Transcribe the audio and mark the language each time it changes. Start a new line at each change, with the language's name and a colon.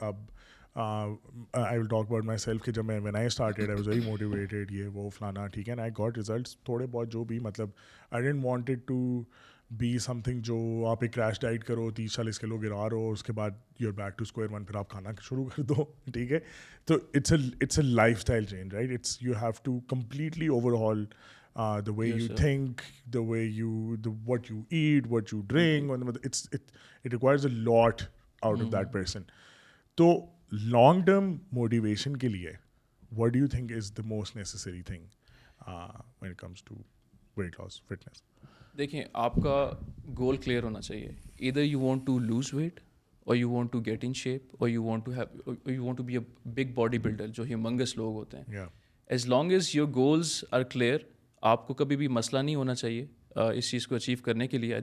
English: اب I will talk about myself
Urdu: کہ جب میں
English: when I started I was very motivated,
Urdu: یہ وہ فلانا, ٹھیک ہے,
English: and I got results
Urdu: تھوڑے بہت جو بھی, مطلب
English: I didn't wanted to be something
Urdu: جو آپ ایک کریش ڈائٹ کرو 30-40 کلو گرا رہو, اس کے بعد
English: you are back to square one,
Urdu: پھر آپ کھانا شروع کر دو, ٹھیک ہے.
English: تو it's a life style change, right. It's you have to completely overhaul the way you think, the way what you eat, what you drink, it requires a lot out of that person. So long term motivation
Urdu: ke liye,
English: what do you think is the most necessary thing when it comes to weight loss, fitness?
Urdu: دیکھیں آپ کا goal clear ہونا چاہیے.
English: either you want to lose weight or you want to get in shape or you want to be a big body builder
Urdu: جو humongous لوگ ہوتے ہیں.
English: Yeah. as long as your goals are clear,
Urdu: آپ کو کبھی بھی مسئلہ نہیں ہونا چاہیے اس چیز کو اچیو کرنے کے لیے.